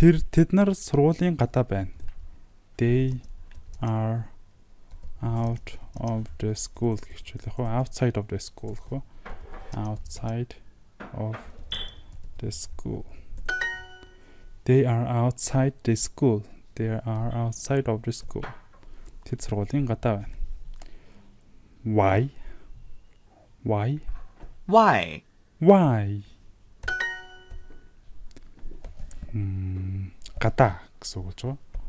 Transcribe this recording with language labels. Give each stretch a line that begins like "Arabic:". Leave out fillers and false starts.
Mongolian: тэд нар сургуулийн гадаа байна.
English: They are out of the school
Mongolian: гэж хэлэх үү?
English: Outside of the school
Mongolian: гэх үү?
English: Outside of the school. They are outside the school. They are outside of the school.
Mongolian: Тэд сургуулийн гадаа байна.
English: Why? Why? Why?
Mongolian: Гадаа гэсэн үг болж байгаа.